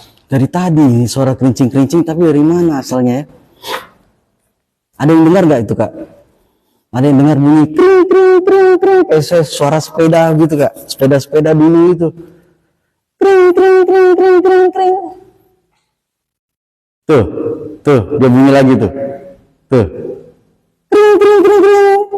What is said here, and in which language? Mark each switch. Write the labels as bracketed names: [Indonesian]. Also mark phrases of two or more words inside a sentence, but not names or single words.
[Indonesian] Dari tadi ini suara kerincing-kerincing, tapi dari mana asalnya ya? Ada yang dengar nggak itu kak? Ada yang dengar bunyi kring kring kring kring kayak suara sepeda gitu kak? Sepeda-sepeda dulu itu. Kring kring kring kring kring kring. Tuh, tuh dia bunyi lagi tuh. Tuh. Kring kring kring kring.